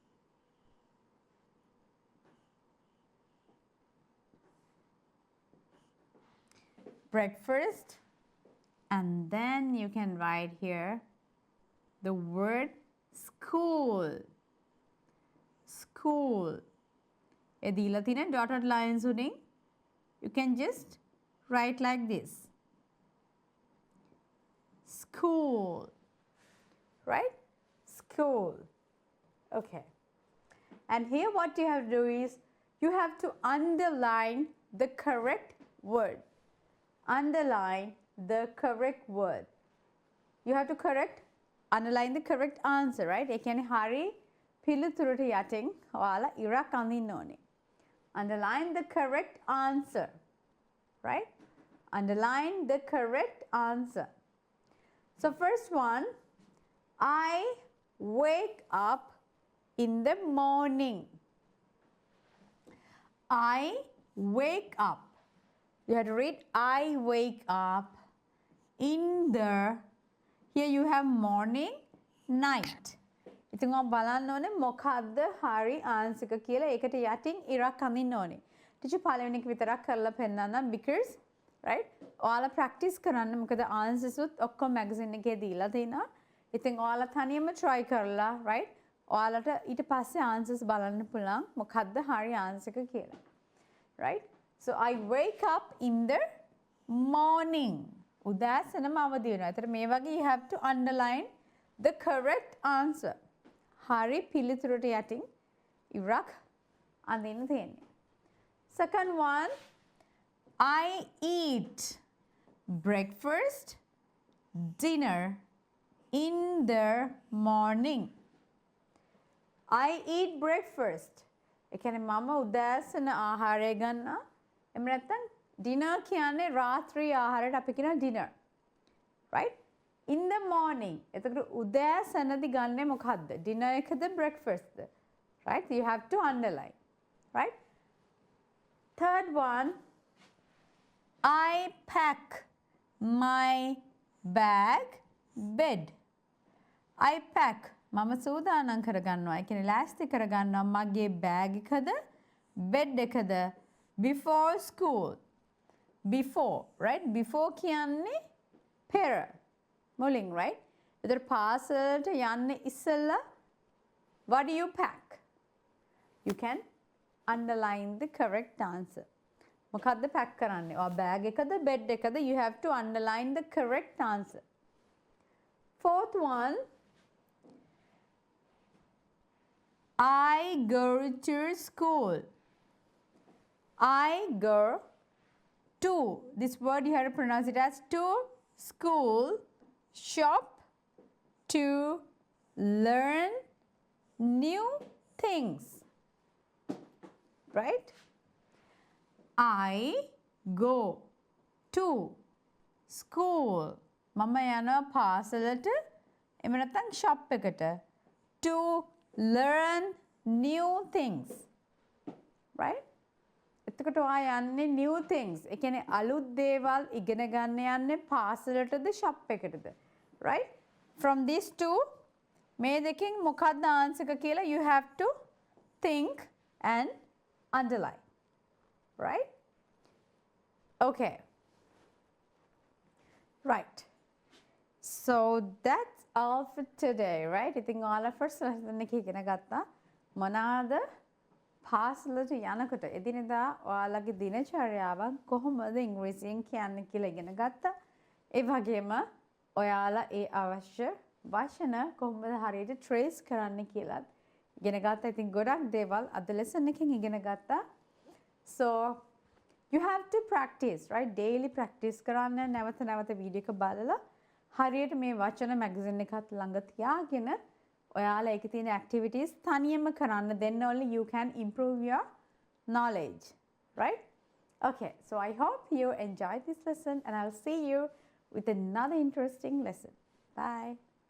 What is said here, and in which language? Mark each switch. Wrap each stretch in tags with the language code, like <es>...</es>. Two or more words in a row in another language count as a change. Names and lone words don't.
<en>Breakfast, and then you can write here the word school. School.</en> <si>ඒ දීලා තියෙන</si> <en>dotted lines උඩින් you can just write like this. School. Right? School. Okay. And here what you have to do is you have to underline the correct word. Underline the correct word. You have to underline the correct answer, right?</en> <si>ඒ කියන්නේ හරි පිළිතුරට යටින් ඔයාලා ඉරක් අඳින්න ඕනේ.</si> <en>Underline the correct answer, right? Underline the correct answer. So first one, I wake up in the morning. I wake up. You have to read I wake up in the, here you have morning, night.</en> <si>ඉතින් ඔයා බලන්න ඕනේ මොකද්ද හරි ආන්සර් එක කියලා. ඒකට යටින් ඉරක් අඳින්න ඕනේ. ටිචර් පළවෙනි එක විතරක් කරලා පෙන්නන්නම්</si> <en>because right</en> <si>ඔයාලා practice කරන්න මොකද answers උත් ඔක්කොම magazine එකේ දීලා තිනවා. ඉතින් ඔයාලා තනියම try කරලා right ඔයාලට ඊට පස්සේ answers බලන්න පුළුවන් මොකද්ද හරි answer එක කියලා.</si> <en>Right? So I wake up in the morning.</en> <si>උදෑසනම අවදි වෙනවා. ඒතර මේ වගේ</si> <en>you have to underline the correct answer.</en> <si>හරි පිළිතුරට යටින් ඉරක් අඳින්න තියෙන්නේ.</si> <en>Second one, I eat breakfast, dinner in the morning. I eat breakfast.</en> <si>ඒ කියන්නේ මම උදෑසන ආහාරය ගන්නවා. එහෙම නැත්නම් dinner කියන්නේ රාත්‍රී ආහාරයට අපි කියනවා dinner.</si> <en>Right? In the morning.</en> <si>එතකොට උදෑසනදී ගන්නෙ මොකද්ද? dinner එකද breakfast ද?</si> <en>Right? You have to underline. Right? Third one, I pack my bag bed. I pack.</en> <si>මම සූදානම් කරගන්නවා. ඒ කියන්නේ ලෑස්ති කරගන්නවා මගේ බෑග් එකද bed එකද</si> <en>before school. Before, right? Before</en> <si>කියන්නේ පෙර. මුලින්, right? එතකොට පාසලට යන්නේ ඉස්සෙල්ලා</si> <en>what do you pack? You can underline the correct answer.</en> <si>මොකද්ද pack කරන්නේ? ඔය bag එකද bed එකද?</si> <en>You have to underline the correct answer. Fourth one, I go to school. I go to, this word you have to pronounce it as to school, shop, to learn new things. Right? I go to school.</en> <si>මම යනවා පාසලට එහෙම නැත්නම් shop එකට</si> <en>to learn new things. Right?</en> <si>එතකොට ඔයා යන්නේ</si> <en>new things.</en> <si>ඒ කියන්නේ අලුත් දේවල් ඉගෙන ගන්න යන්නේ පාසලටද shop එකටද?</si> <en>Right? From these two</en> <si>මේ දෙකෙන් මොකක්ද answer එක කියලා</si> <en>you have to think and underline. Right? Okay. Right. So that's all for today, right?</en> <si>ඉතින් ඔයාලා</si> <en>first lesson</en> <si>එක ඉගෙන ගත්තා. මොනවාද පාසලට යනකොට එදිනෙදා ඔයාලගේ දිනචර්යාවන් කොහොමද ඉංග්‍රීසියෙන් කියන්නේ කියලා ඉගෙන ගත්තා. ඒ වගේම ඔයාලා ඒ අවශ්‍ය වචන කොහොමද හරියට trace කරන්න කියලාත් ඉගෙන ගත්තා. ඉතින් ගොඩක් දේවල් අද lesson එකෙන් ඉගෙන ගත්තා.</si> <en>So you have to practice, right? Daily practice</en> <si>කරන්න නැවත නැවත වීඩියෝ එක බලලා හරියට මේ වචන මැගසින් එකත් ළඟ තියාගෙන ඔයාලා ඒකේ තියෙන activities තනියම කරන්න</si> <en>then only you can improve your knowledge, right? Okay, so I hope you enjoyed this lesson and I'll see you with another interesting lesson. Bye.</en>